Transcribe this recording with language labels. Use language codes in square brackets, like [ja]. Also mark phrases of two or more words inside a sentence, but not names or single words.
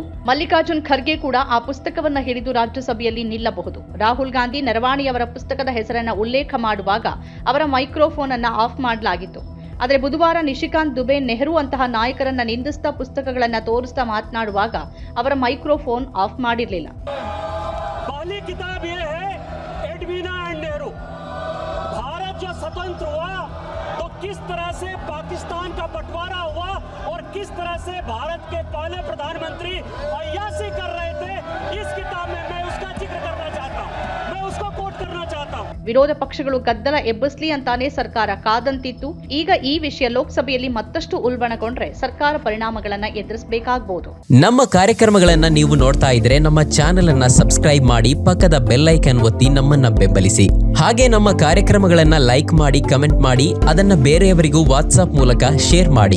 [kn] ಮಲ್ಲಿಕಾರ್ಜುನ್ ಖರ್ಗೆ ಕೂಡ ಆ ಪುಸ್ತಕವನ್ನ ಹಿಡಿದು ರಾಜ್ಯಸಭೆಯಲ್ಲಿ ನಿಲ್ಲಬಹುದು. ರಾಹುಲ್ ಗಾಂಧಿ ನರವಾಣಿಯವರ ಪುಸ್ತಕದ ಹೆಸರನ್ನ ಉಲ್ಲೇಖ ಮಾಡುವಾಗ ಅವರ ಮೈಕ್ರೋಫೋನ್ ಅನ್ನ ಆಫ್ ಮಾಡಲಾಗಿತ್ತು. ಆದರೆ ಬುಧವಾರ ನಿಶಿಕಾಂತ್ ದುಬೆ ನೆಹರು ಅಂತಹ ನಾಯಕರನ್ನ ನಿಂದಿಸ್ತಾ ಪುಸ್ತಕಗಳನ್ನ ತೋರಿಸ್ತಾ ಮಾತನಾಡುವಾಗ ಅವರ ಮೈಕ್ರೋಫೋನ್ ಆಫ್ ಮಾಡಿರಲಿಲ್ಲ. [hi] पहली किताब ये है एडवीना एंड नेहरू। भारत जो स्वतंत्र हुआ तो किस तरह से पाकिस्तान का बंटवारा हुआ और किस तरह से भारत के पहले प्रधानमंत्री अय्याशी कर रहे थे, इस किताब में मैं उसका जिक्र करना चाहता हूँ, मैं उसको कोट करना चाहता हूँ। [kn] ವಿರೋಧ ಪಕ್ಷಗಳು ಗದ್ದಲ ಎಬ್ಬಿಸ್ಲಿ ಅಂತಾನೆ ಸರ್ಕಾರ ಕಾದಂತಿತ್ತು. ಈಗ ಈ ವಿಷಯ ಲೋಕಸಭೆಯಲ್ಲಿ ಮತ್ತಷ್ಟು ಉಲ್ಬಣಗೊಂಡ್ರೆ ಸರ್ಕಾರ ಪರಿಣಾಮಗಳನ್ನ ಎದುರಿಸಬೇಕಾಗಬಹುದು. ನಮ್ಮ ಕಾರ್ಯಕ್ರಮಗಳನ್ನ ನೀವು ನೋಡ್ತಾ ಇದ್ರೆ ನಮ್ಮ ಚಾನೆಲ್ ಅನ್ನ ಸಬ್ಸ್ಕ್ರೈಬ್ ಮಾಡಿ, ಪಕ್ಕದ [en] bell icon [kn] ಒತ್ತಿ ನಮ್ಮನ್ನ ಬೆಂಬಲಿಸಿ. ಹಾಗೆ ನಮ್ಮ ಕಾರ್ಯಕ್ರಮಗಳನ್ನ ಲೈಕ್ ಮಾಡಿ, ಕಮೆಂಟ್ ಮಾಡಿ, ಅದನ್ನ ಬೇರೆಯವರಿಗೂ ವಾಟ್ಸ್ಆಪ್ ಮೂಲಕ ಶೇರ್ ಮಾಡಿ.